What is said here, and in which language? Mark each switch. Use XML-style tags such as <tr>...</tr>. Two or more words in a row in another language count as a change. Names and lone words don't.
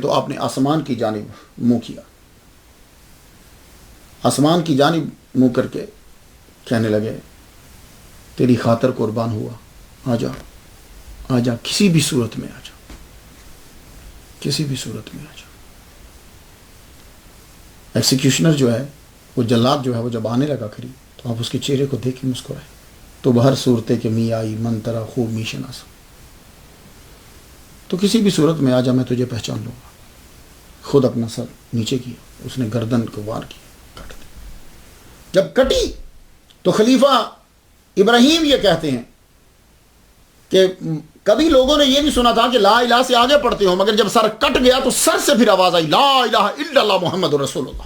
<ur>تو آپ نے آسمان کی جانب منہ کیا، آسمان کی جانب منہ کر کے کہنے لگے تیری خاطر قربان ہوا، آ جا آ جا، کسی بھی صورت میں آ جا، کسی بھی صورت میں آ جا. ایکسیکیوشنر جو ہے وہ جلاد جو ہے وہ جب آنے لگا کری تو آپ اس کے چہرے کو دیکھ کے مسکرائے.</ur> <fa>تو بہر صورتے کے می آئی من ترا خوب می شناس،</fa> <ur>تو کسی بھی صورت میں آ جا، میں تجھے پہچان لوں گا. خود اپنا سر نیچے کیا، اس نے گردن کو وار کیا، کٹ دی. جب کٹی تو خلیفہ ابراہیم یہ کہتے ہیں کہ کبھی لوگوں نے یہ بھی سنا تھا کہ</ur> <ar>لا الہ</ar> <ur>سے آگے پڑھتے ہو، مگر جب سر کٹ گیا تو سر سے پھر آواز آئی</ur> <ar>لا الہ الا اللہ محمد رسول اللہ.</ar>